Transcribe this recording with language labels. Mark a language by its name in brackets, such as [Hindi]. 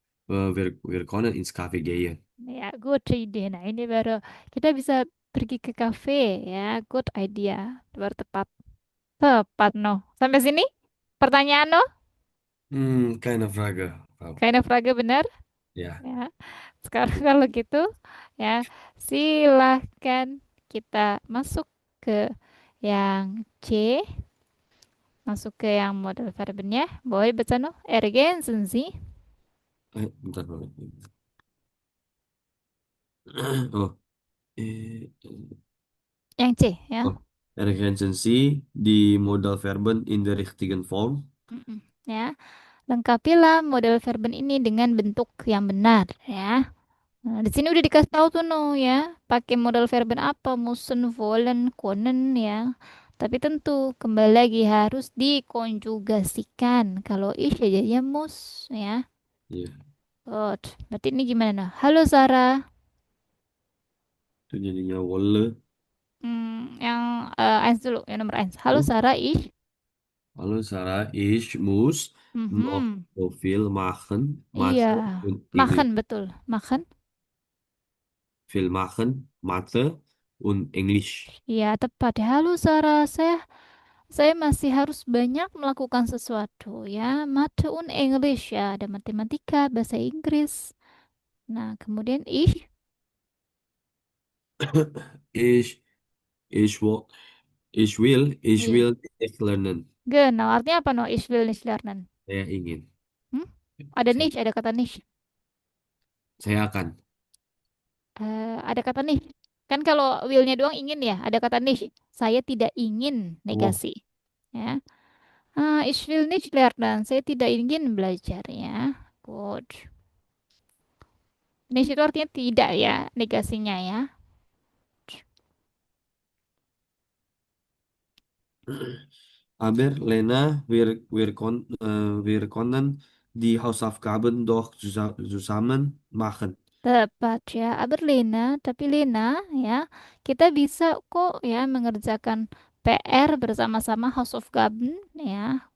[German] wir können ins Café gehen. [Indonesian] Ya, [English] good [Indonesian] ide. Nah, ini baru kita bisa pergi ke kafe ya. [English] Good idea. [Indonesian] Baru tepat. Tepat, no. Sampai sini? Pertanyaan, no? [German] Keine Frage, Frau. [Indonesian] Kayaknya Fraga benar. Ya. Ya. Sekarang kalau gitu, ya, silahkan kita masuk ke yang C. Masuk ke yang model verbennya. Boleh baca, no? [German] Ergänzen Sie. [Indonesian] Bentar, Bang. Oh, Yang C, ya. oh. [German] Ergänzen Sie die Modalverben in der richtigen Form. Mm-mm, ya. [Indonesian] Lengkapilah model verben ini dengan bentuk yang benar, ya. Nah, di sini udah dikasih tahu tuh no ya, pakai modal verben apa, müssen, wollen, können ya. Tapi tentu kembali lagi harus dikonjugasikan. Kalau ich ya jadinya muss ya. Ya, Good. Berarti ini gimana nah? Halo Sarah. itu jadinya wolle. Yang eins dulu, yang nomor eins. Halo Oh, [German] Sarah, ich. hallo Sarah, ich muss noch Mhm. so viel machen, [Indonesian] Iya, [German] Mathe und [Indonesian] makan [German] Englisch. [Indonesian] betul. Makan. [German] Viel machen, Mathe und Englisch. [Indonesian] Iya, tepat ya. Halo Sarah, saya masih harus banyak melakukan sesuatu ya. [German] Mathe und English [Indonesian] ya, ada matematika, bahasa Inggris. Nah, kemudian [German] Ich, ich, wo, ich [Indonesian] iya. [German] will nicht lernen. [Indonesian] Genau, artinya apa no? [German] Ich will nicht lernen. [Indonesian] Saya ingin. Hmm? Ada Saya, niche, ada kata niche. Saya akan. Ada kata nih. Kan kalau will-nya doang ingin ya, ada kata nih. Saya tidak ingin Oh, negasi. Ya. [German] Ich will nicht lernen. [Indonesian] Saya tidak ingin belajar ya. Good. Nicht itu artinya tidak ya, negasinya ya. [German] Aber Lena, wir können die Hausaufgaben doch zusammen machen. [Indonesian] Tepat ya, [German] aber Lena, [Indonesian] tapi Lena ya, kita bisa kok ya mengerjakan PR bersama-sama Hausaufgaben ya.